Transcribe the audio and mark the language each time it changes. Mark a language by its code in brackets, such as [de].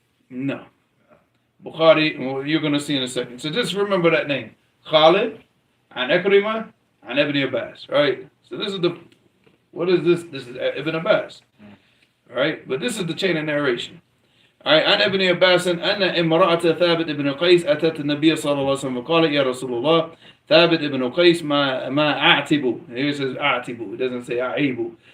[en] No. Bukhari, well, you're going to see in a second. So just remember that name. Khalid, and Ikrimah, and Ibn Abbas. Right? So this is what is this? This is Ibn Abbas. Alright, but this is the chain of narration. [ar] Alright, عن ابن عباس أن امرأة ثابت ابن قيس أتت النبي صلى الله عليه وسلم وقال يا رسول الله ثابت ابن قيس ما أعتب. [en] Here it says أعتب. It doesn't say أعيب.